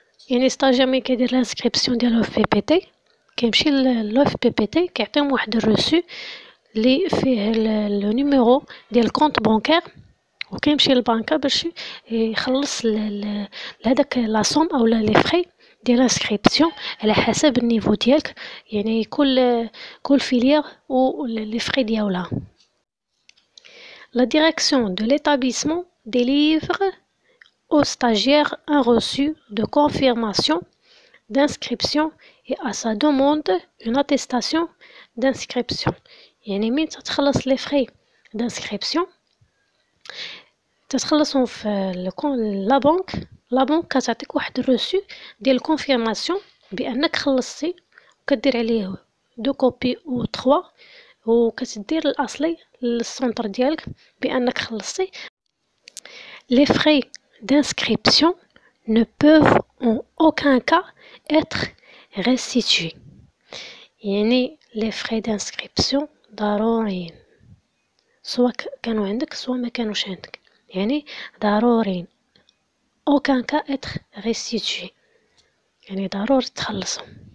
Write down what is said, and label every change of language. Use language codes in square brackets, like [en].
[ar] يعني stagiaire ملي كيدير l'inscription ديال l'OFPPT كيمشي l'OFPPT كيعطيهم واحد الرسو اللي فيه لو نيميرو ديال الكونت بانكير وكيمشي للبنكه باش يخلص لهداك لا سوم او لي فري ديال الانسكريبسيون على حسب النيفو ديالك، يعني كل فيليير و لي فري ديالها. [fr] La direction de l'établissement délivre au stagiaire un reçu de confirmation d'inscription et à sa demande une attestation d'inscription. [ar] يعني مين تتخلص لي فري d'inscription تتخلصهم في لا بنك كتعطيك واحد الروسو ديال الكونفيرماسيون بانك خلصتي وكدير عليه 2 كوبي و 3 وكتدير الاصلي للسونتر ديالك بانك خلصتي. [fr] Les frais d'inscription ne peuvent en aucun cas être restitués. [ar] يعني [fr] les frais d'inscription [ar] ضروريين سواء كانوا عندك سواء ما كانوش عندك، يعني ضروري [fr] aucun cas être restitué، [ar] يعني ضروري تخلصهم.